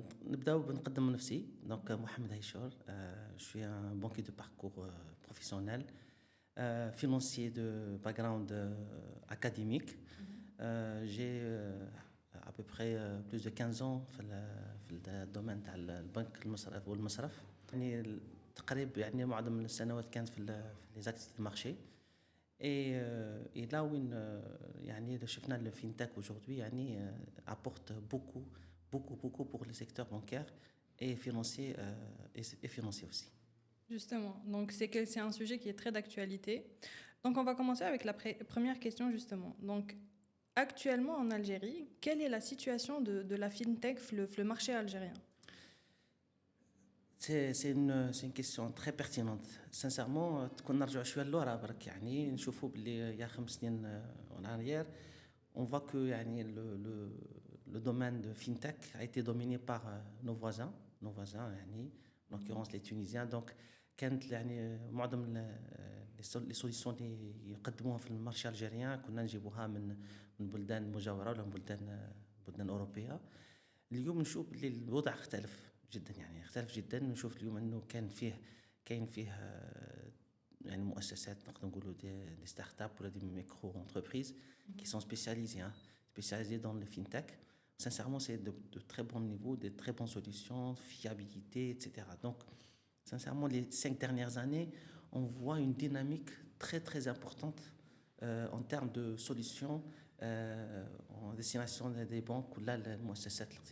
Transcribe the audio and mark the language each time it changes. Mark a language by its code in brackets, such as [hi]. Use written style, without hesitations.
[ar] نبداو بنقدم من نفسي [fr] donc محمد هيشور je suis un banquier de parcours professionnel financier de background académique. J'ai à peu près plus de 15 ans [ar] في الدومين تاع البنك المصرف والمصرف يعني تقريبا يعني معظم السنوات كانت في [fr] les activités de marché. Et là où يعني شفنا le fintech aujourd'hui يعني apporte beaucoup pour le secteur bancaire et financier et financier aussi. Justement, donc c'est un sujet qui est très d'actualité. Donc on va commencer avec la première question justement. Donc actuellement en Algérie, quelle est la situation de la fintech le marché algérien? C'est une question très pertinente. Sincèrement, [ar] كون نرجعوا شويه لورا برك يعني نشوفوا باللي يا 5 سنين [fr] en arrière on voit que يعني le domaine de fintech a été dominé par nos voisins يعني en l'occurrence les Tunisiens. [ar] Donc كانت يعني معظم [fr] les solutions [ar] اللي يقدموها في المارشي الجزائري كنا نجيبوها من بلدان مجاوره ولا من بلدان اوروبيه. اليوم نشوف اللي الوضع اختلف جدا يعني اختلف جدا. نشوف اليوم انه كاين فيه يعني مؤسسات نقدر نقولوا دي ستارت اب ولا دي ميكرو انتربريز [fr] qui sont spécialisées dans le fintech. Sincèrement, c'est de très bon niveau, de très bonnes solutions, fiabilité, etc. Donc, sincèrement, les 5 dernières années, on voit une dynamique très importante en termes de solutions en destination des banques ou là, les مؤسسات.